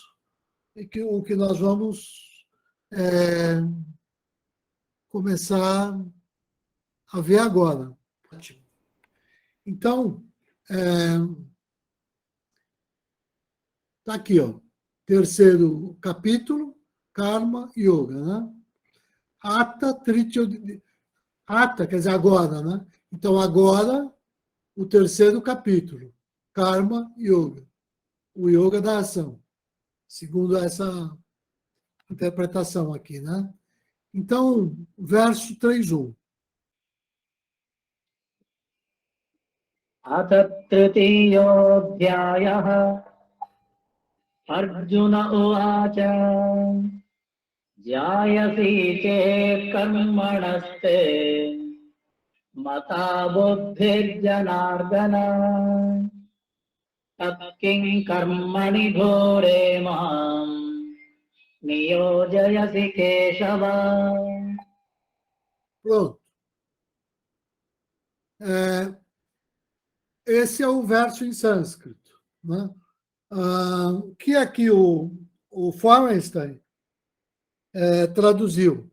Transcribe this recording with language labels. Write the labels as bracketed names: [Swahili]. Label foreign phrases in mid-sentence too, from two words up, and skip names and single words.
[Portuguese] O que nós vamos começar a ver agora. Então, está aqui, ó, terceiro capítulo, Karma Yoga. Né? [Sanskrit] अथ तृतीय... [Portuguese] Atta quer dizer agora, né? Então, agora, o terceiro capítulo, Karma Yoga, o yoga da ação, segundo essa interpretação aqui, né? Então, verso 3.1. [Sanskrit] अथ तृतीयोऽध्यायः अर्जुन उवाच ध्यायसि चेत् कर्मणस्ते मता बुद्धिर्जनार्दन तत्किं कर्मणि घोरे माम् नियोजयसि केशव. [Portuguese] Pronto. Esse é o verso em sânscrito. Né? Que aqui o Feuerstein traduziu.